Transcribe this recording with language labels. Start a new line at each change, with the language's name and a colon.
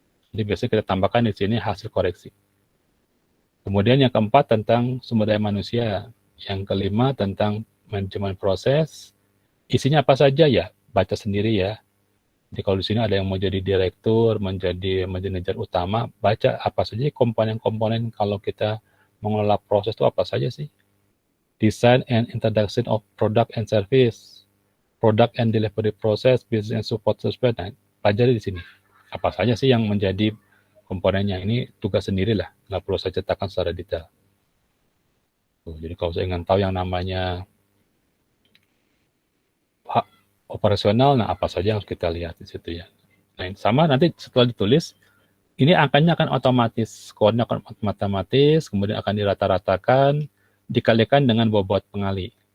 Indonesian: Jadi biasanya kita tambahkan di sini hasil koreksi. Kemudian yang keempat tentang sumber daya manusia. Yang kelima tentang manajemen proses. Isinya apa saja ya, baca sendiri ya. Jadi kalau di sini ada yang mau jadi direktur, menjadi manajer utama, baca apa saja komponen-komponen kalau kita mengelola proses itu apa saja sih.
English: Design and introduction of product and service, product and delivery process, business and support system.
Indonesian: Nah, pelajari di sini. Apa saja sih yang menjadi komponennya. Ini tugas sendirilah, nggak perlu saya ceritakan secara detail. Jadi kalau saya ingin tahu yang namanya operasional, nah apa saja yang harus kita lihat di situ ya. Nah, sama nanti setelah ditulis, ini angkanya akan otomatis, skornya akan otomatis, kemudian akan dirata-ratakan, dikalikan dengan bobot pengali.